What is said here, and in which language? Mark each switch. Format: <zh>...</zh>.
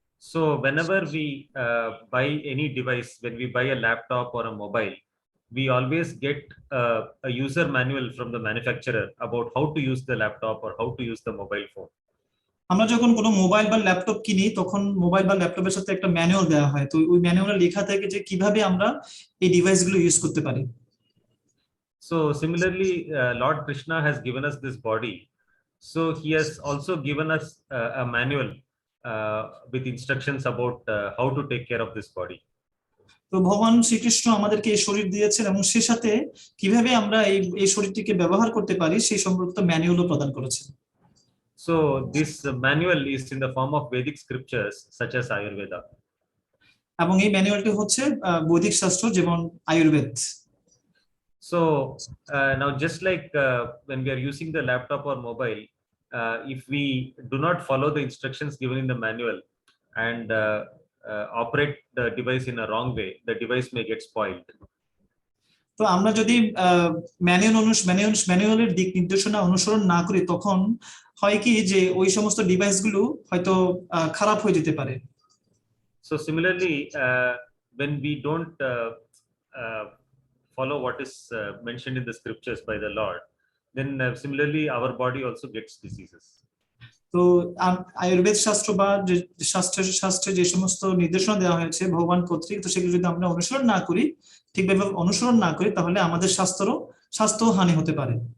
<en>So whenever we buy any device, when we buy a laptop or a mobile, we always get a user manual from the manufacturer about how to use the laptop or how to use the mobile phone.</en> <bn>আমরা যখন কোনো mobile বা laptop কিনি তখন mobile বা ল্যাপটপের সাথে একটা ম্যানুয়াল দেওয়া হয়, তো ওই ম্যানুয়ালে লেখা থাকে যে কিভাবে আমরা এই ডিভাইসগুলো ইউজ করতে পারি।</bn> <en>So similarly, Lord Krishna has given us this body. So he has also given us a manual with instructions about how to take care of this body.</en> <bn>তো ভগবান শ্রীকৃষ্ণ আমাদেরকে এই শরীর দিয়েছেন এবং সে সাথে কিভাবে আমরা এই শরীরটিকে ব্যবহার করতে পারি সেই সম্পর্কিত ম্যানুয়ালও প্রদান করেছেন।</bn> <en>So this manual is in the form of Vedic scriptures such as Ayurveda.</en> <bn>এবং এই ম্যানুয়ালটি হচ্ছে বৈদিক শাস্ত্র, যেমন Ayurveda.</bn> <en>So now just like when we are using the laptop or mobile, if we do not follow the instructions given in the manual and operate the device in a wrong way, the device may get spoiled.</en> <bn>তো আমরা যদি ম্যানুয়ালের দিক নির্দেশনা অনুসরণ না করি তখন হয় কি যে ওই সমস্ত ডিভাইসগুলো হয়তো খারাপ হয়ে যেতে পারে।</bn> <en>So similarly, when we don't follow what is mentioned in the scriptures by the Lord, then similarly our body also gets diseases.</en> <bn>তো আয়ুর্বেদ শাস্ত্র বা যে শাস্ত্রে যে সমস্ত নির্দেশনা দেওয়া হয়েছে ভগবান কর্তৃক, তো সেগুলো যদি আমরা অনুসরণ না করি, ঠিকভাবে অনুসরণ না করি, তাহলে আমাদের স্বাস্থ্য হানি হতে পারে।</bn>